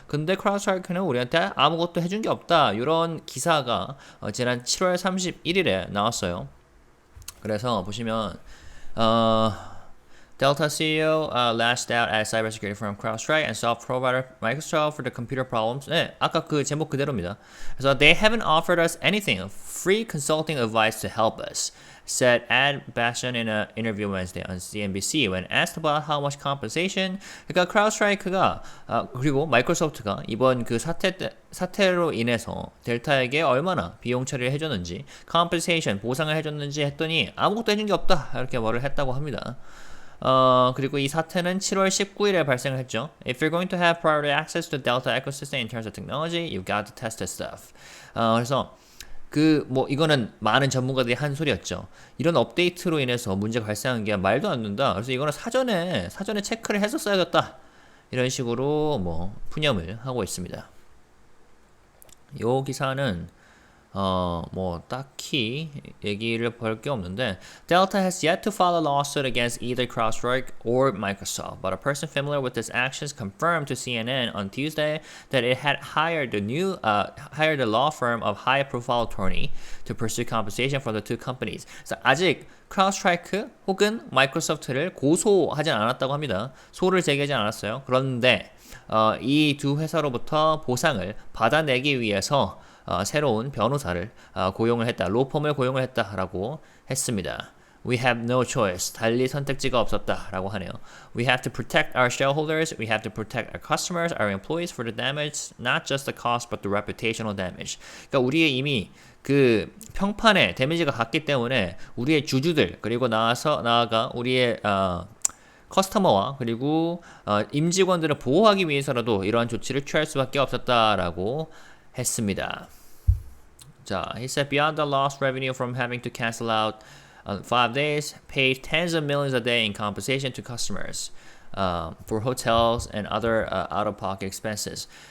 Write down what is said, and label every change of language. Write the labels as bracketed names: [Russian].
[Korean] 근데 크라우드스트라이크는 우리한테 아무것도 해준 게 없다. 이런 기사가 지난 7월 31일에 나왔어요. 그래서 보시면 [English] Delta CEO lashed out at cybersecurity firm CrowdStrike and software provider Microsoft for the computer problems. [Korean] 네, 아까 그 제목 그대로입니다. 그래서 [English] they haven't offered us anything, free consulting advice to help us, said Ed Bastian in an interview Wednesday on CNBC when asked about how much compensation. [Korean] 그러니까 크라우드스트라이크가 그리고 마이크로소프트가 이번 그 사태로 인해서 델타에게 얼마나 비용 처리를 해줬는지, compensation 보상을 해줬는지 했더니 아무것도 해준 게 없다 이렇게 말을 했다고 합니다. 그리고 이 사태는 7월 19일에 발생을 했죠. [English] If you're going to have priority access to the Delta ecosystem in terms of technology, you've got to test this stuff. [Korean] 그래서 이거는 많은 전문가들이 한 소리였죠. 이런 업데이트로 인해서 문제가 발생한 게 말도 안 된다. 그래서 이거는 사전에 체크를 했었어야겠다. 이런 식으로 푸념을 하고 있습니다. 이 기사는 딱히 얘기를 볼 게 없는데, [English] Delta has yet to file a lawsuit against either CrowdStrike or Microsoft, but a person familiar with its actions confirmed to CNN on Tuesday that it had hired a law firm of high-profile attorney to pursue compensation for the two companies. [Korean] 그래서 아직 크라우드스트라이크 혹은 마이크로소프트를 고소하진 않았다고 합니다. 소를 제기하지 않았어요. 그런데 이 두 회사로부터 보상을 받아내기 위해서 새로운 변호사를 고용을 했다. 로펌을 고용을 했다라고 했습니다. [English] We have no choice. [Korean] 달리 선택지가 없었다라고 하네요. [English] We have to protect our shareholders. We have to protect our customers, our employees for the damage, not just the cost, but the reputational damage. [Korean] 그러니까 우리의 이미 그 평판에 데미지가 갔기 때문에 우리의 주주들 그리고 나아가 우리의 커스터머와 그리고 임직원들을 보호하기 위해서라도 이러한 조치를 취할 수밖에 없었다라고 했습니다. [English] 자, he said beyond the lost revenue from having to cancel out 5 days, paid tens of millions a day in compensation to customers for hotels and other out-of-pocket expenses.